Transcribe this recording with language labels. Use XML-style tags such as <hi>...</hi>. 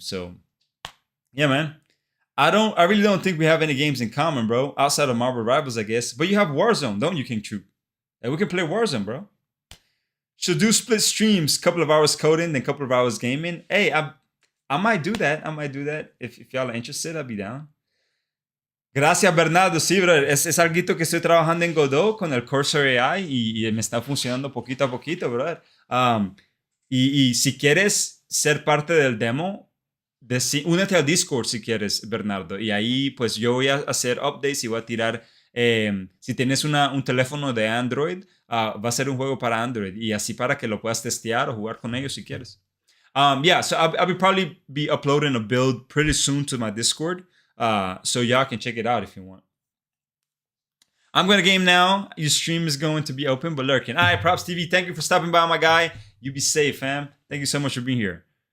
<en>So yeah, man. I really don't think we have any games in common, bro. Outside of Marvel Rivals, I guess. But you have Warzone, don't you, King Troop? And we can play Warzone, bro. Should do split streams, couple of hours coding, then couple of hours gaming. Hey, I might do that. If y'all are interested, I'll be down.</en> <es>Gracias, Bernardo. Sí, brother. Es algo que estoy trabajando en Godot con el Cursor AI y me está funcionando poquito a poquito, brother. Y si quieres ser parte del demo, únete al Discord si quieres, Bernardo. Y ahí, pues yo voy a hacer updates y voy a tirar. Si tienes un teléfono de Android, va a ser un juego para Android y así para que lo puedas testear o jugar con ellos si quieres.</es> <en>Yeah, so I'll be probably be uploading a build pretty soon to my Discord, so y'all can check it out if you want. I'm gonna game now. Your stream is going to be open but lurking. All right, Props TV, thank you for stopping by, my guy. You be safe, fam. Thank you so much for being here.</en>